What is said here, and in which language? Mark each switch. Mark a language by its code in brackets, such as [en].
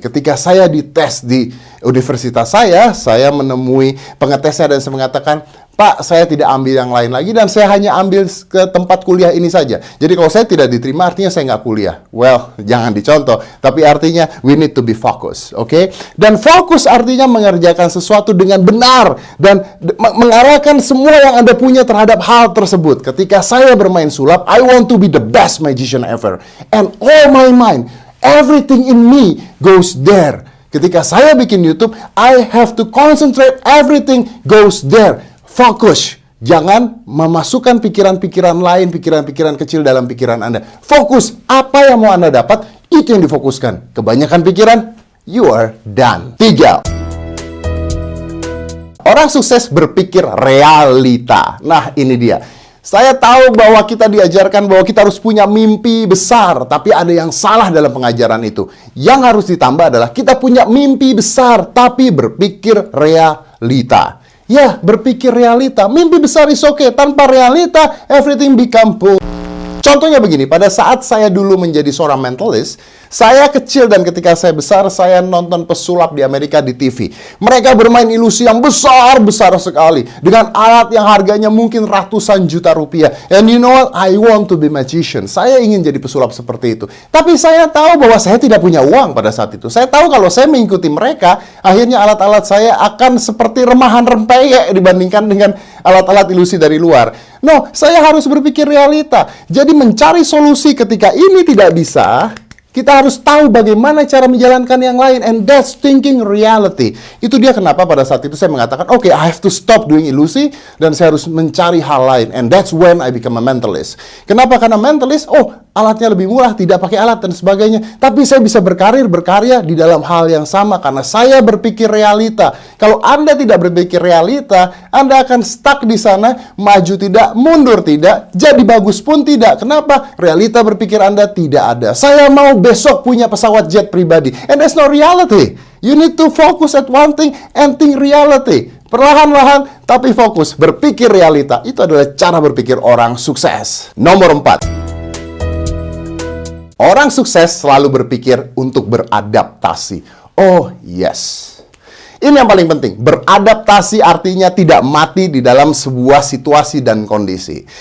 [id] Ketika saya dites di universitas saya menemui pengetesnya dan saya mengatakan, Pak, saya tidak ambil yang lain lagi dan saya hanya ambil ke tempat kuliah ini saja. Jadi kalau saya tidak diterima artinya saya nggak kuliah. Well, jangan dicontoh. Tapi artinya [en] we need to be focused, [id] oke? Dan fokus artinya mengerjakan sesuatu dengan benar dan mengarahkan semua yang Anda punya terhadap hal tersebut. Ketika saya bermain sulap, [en] I want to be the best magician ever. And all my mind, everything in me goes there. [id] Ketika saya bikin [en] YouTube, I have to concentrate, everything goes there. [id] Fokus. Jangan memasukkan pikiran-pikiran lain, pikiran-pikiran kecil dalam pikiran Anda. Fokus. Apa yang mau Anda dapat, itu yang difokuskan. Kebanyakan pikiran, [en] you are done. 3. [id] Orang sukses berpikir realita. Nah, ini dia. Saya tahu bahwa kita diajarkan bahwa kita harus punya mimpi besar, tapi ada yang salah dalam pengajaran itu. Yang harus ditambah adalah kita punya mimpi besar, tapi berpikir realita. Ya, berpikir realita. Mimpi besar [en] is okay. [id] Tanpa realita, [en] everything become bull. [id] Contohnya begini, pada saat saya dulu menjadi seorang mentalist, saya kecil dan ketika saya besar, saya nonton pesulap di Amerika di TV. Mereka bermain ilusi yang besar-besar sekali. Dengan alat yang harganya mungkin ratusan juta rupiah. [en] And you know what? I want to be magician. [id] Saya ingin jadi pesulap seperti itu. Tapi saya tahu bahwa saya tidak punya uang pada saat itu. Saya tahu kalau saya mengikuti mereka, akhirnya alat-alat saya akan seperti remahan rempeyek dibandingkan dengan alat-alat ilusi dari luar. No, saya harus berpikir realita. Jadi mencari solusi ketika ini tidak bisa, kita harus tahu bagaimana cara menjalankan yang lain. [en] And that's thinking reality. [id] Itu dia kenapa pada saat itu saya mengatakan, okay, [en] I have to stop doing [id] ilusi, dan saya harus mencari hal lain. [en] And that's when I become a mentalist. [id] Kenapa? Karena mentalist, alatnya lebih murah, tidak pakai alat dan sebagainya. Tapi saya bisa berkarya di dalam hal yang sama karena saya berpikir realita. Kalau Anda tidak berpikir realita, Anda akan stuck di sana, maju tidak, mundur tidak, jadi bagus pun tidak. Kenapa? Realita berpikir Anda tidak ada. Saya mau besok punya pesawat jet pribadi. [en] And that's not reality. You need to focus at one thing and think reality. [id] Perlahan-lahan, tapi fokus. Berpikir realita. Itu adalah cara berpikir orang sukses. Nomor 4. Orang sukses selalu berpikir untuk beradaptasi. [en] Oh, yes. [id] Ini yang paling penting. Beradaptasi artinya tidak mati di dalam sebuah situasi dan kondisi.